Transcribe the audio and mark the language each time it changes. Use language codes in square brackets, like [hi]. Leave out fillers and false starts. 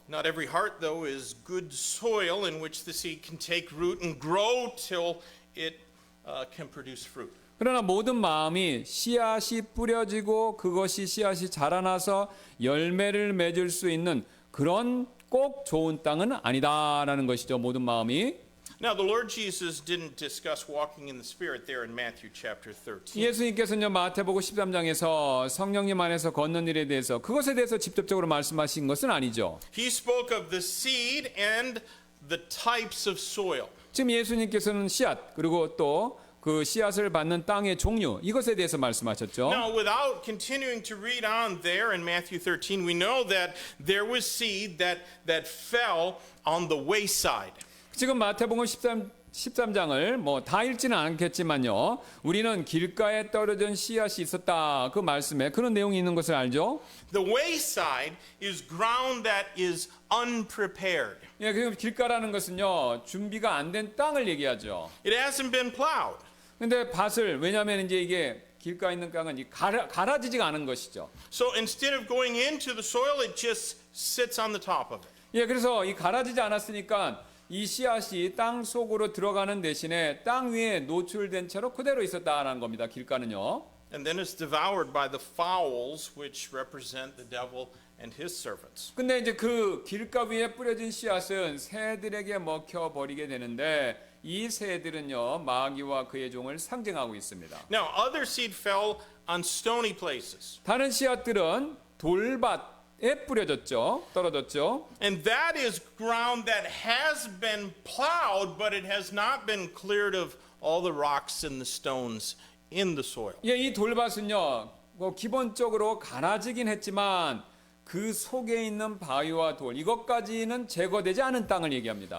[en] Not every heart, though, is good soil in which the seed can take root and grow till it can produce fruit. [ko] 그러나 모든 마음이 씨앗이 뿌려지고 그것이 씨앗이 자라나서 열매를 맺을 수 있는 그런 꼭 좋은 땅은 아니다라는 것이죠, 모든 마음이. [en] Now, the Lord Jesus didn't discuss walking in the Spirit there in Matthew chapter 13. [ko] 예수님께서는 마태복음 13장에서 성령님 안에서 걷는 일에 대해서 그것에 대해서 직접적으로 말씀하신 것은 아니죠. [en] He spoke of the seed and the types of soil. [ko] 지금 예수님께서는 씨앗 그리고 또 그 씨앗을 받는 땅의 종류 이것에 대해서 말씀하셨죠. [en] Now, without continuing to read on there in Matthew 13, we know that there was seed that fell on the wayside. [ko] 지금 마태복음 13장을 뭐 다 읽지는 않겠지만요. 우리는 길가에 떨어진 씨앗이 있었다. 그 말씀에 그런 내용이 있는 것을 알죠. [en] The wayside is ground that is unprepared. [ko] 예, 그 길가라는 것은요. 준비가 안 된 땅을 얘기하죠. [en] It hasn't been plowed. [ko] 근데 밭을 왜냐하면 이제 이게 길가에 있는 땅은 갈아지지가 않은 것이죠. [en] So instead of going into the soil, it just sits on the top of it. [ko] 예, 그래서 이 갈아지지 않았으니까 이 씨앗이 땅 속으로 들어가는 대신에 땅 위에 노출된 채로 그대로 있었다라는 겁니다. 길가는요. [en] And then it's devoured by the fowls, which represent the devil and his servants. [ko] 근데 이제 그 길가 위에 뿌려진 씨앗은 새들에게 먹혀 버리게 되는데 이 새들은요 마귀와 그의 종을 상징하고 있습니다. [en] Now, other seed fell on stony places. [ko] 다른 씨앗들은 돌밭에 뿌려졌죠, 떨어졌죠. [en] And that is ground that has been plowed, but it has not been cleared of all the rocks and the stones in the soil. [ko] 예, 이 돌밭은요, 뭐 기본적으로 갈아지긴 했지만 그 속에 있는 바위와 돌 이것까지는 제거되지 않은 땅을 얘기합니다.